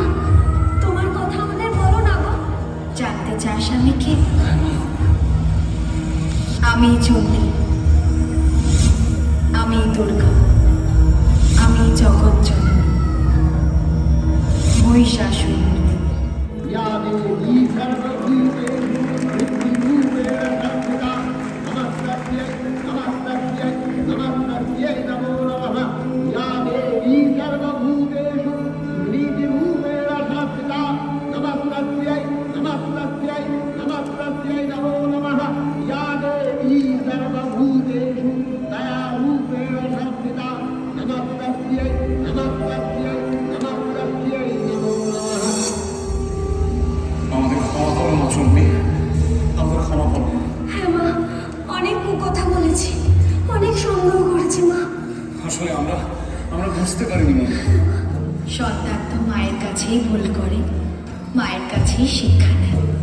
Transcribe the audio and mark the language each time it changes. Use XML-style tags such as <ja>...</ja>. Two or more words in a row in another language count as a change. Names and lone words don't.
<bn>তোমার কথা আমাদের বলো না গো। জানতে চাস আমি কে? আমি চণ্ডী, আমি দুর্গা, আমি জগৎজননী, মহিষাসুর।</bn> <sa>या देवी सर्वभूतेषु वृत्तिरूपेण संस्थिता नमस्तस्यै नमस्तस्यै नमस्तस्यै नमो नमः। या देवी सर्वभूतेषु वृत्तिरूपेण संस्थिता नमस्तस्यै नमस्तस्यै नमस्तस्यै नमो नमः। या देवी सर्वभूतेषु दयारूपेण संस्थिता नमस्तस्यै नमस्तस्यै नमस्तस्यै नमो नमः।</sa> <bn>আমাদের ক্ষমা করো মা চণ্ডী, আমাদের ক্ষমা করো। হ্যাঁ মা, অনেক কথা বলেছি, অনেক সন্দেহ করেছি মা। আসলে আমরা বুঝতে পারিনি মা। সন্তান তো মায়ের কাছেই ভুল করে, মায়ের কাছেই শিক্ষা নেয়।</bn>